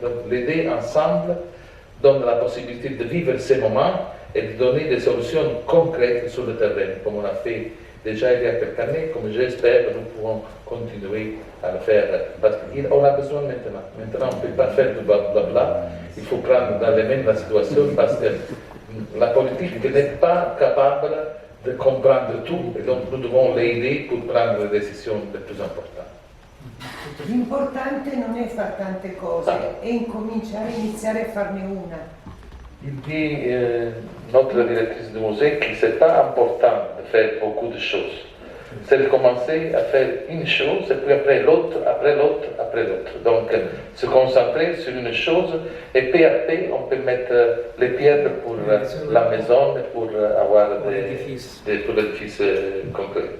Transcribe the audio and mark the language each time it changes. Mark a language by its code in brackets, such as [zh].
[fr] Donc les deux ensemble donnent la possibilité de vivre ces moments et de donner des solutions concrètes sur le terrain, comme on a fait déjà il y a quelques années, comme j'espère que nous pouvons continuer à le faire. Parce qu'on a besoin maintenant. Maintenant, on ne peut pas faire du blabla. Il faut prendre dans les mains la situation parce que la politique n'est pas capable de comprendre tout et donc nous devons l'aider pour prendre les décisions les plus importantes. [it] L'importante non è fare tante cose, è iniziare a farne una. [fr] Il dit, notre directrice du musée, que ce n'est pas important de faire beaucoup de choses. C'est de commencer à faire une chose, et puis après l'autre, après l'autre, après l'autre. Donc, se concentrer sur une chose, et peu à peu, on peut mettre les pierres pour la maison, pour avoir pour l'édifice concret.